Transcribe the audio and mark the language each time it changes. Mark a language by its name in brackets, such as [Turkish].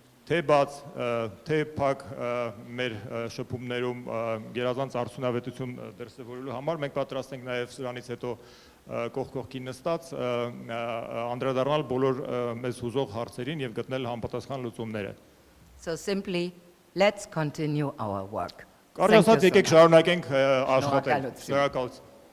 [Armenian] թե բաց թե փակ մեր շփումներում գերազանց արդյունավետություն դրսևորելու համար մենք պատրաստ ենք նաեւ սրանից հետո կողք կողքի նստած անդրադառնալ բոլոր մեզ հուզող հարցերին եւ գտնել համապատասխան լուծումները։ [English] So simply, let's continue our work. [Armenian] Կարելի ասած եկեք շարունակենք աշխատել։ Շնորհակալություն։